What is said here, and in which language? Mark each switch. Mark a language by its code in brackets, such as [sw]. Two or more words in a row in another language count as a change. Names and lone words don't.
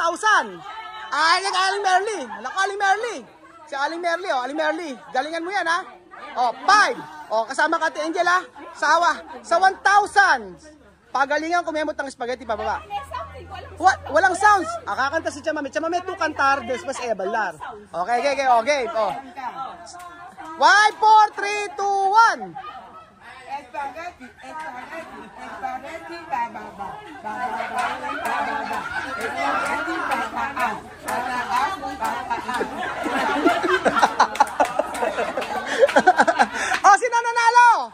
[tl] Aling Merly. Aling Merly. Si Aling Merly, Aling Merly. Galingan mo yan, ha? 5. Kasama ka Ate Angel, ha? Sa 1,000. Pagalingan, kumemot ng spaghetti pababa. Walang sounds. Kakanta si Chamame. Chamame, [es] tu cantar, después bailar. [en] Okay. 5, 4, 3, 2, 1. [tl] Spaghetti bababa. Spaghetti bababa. Sino nanalo?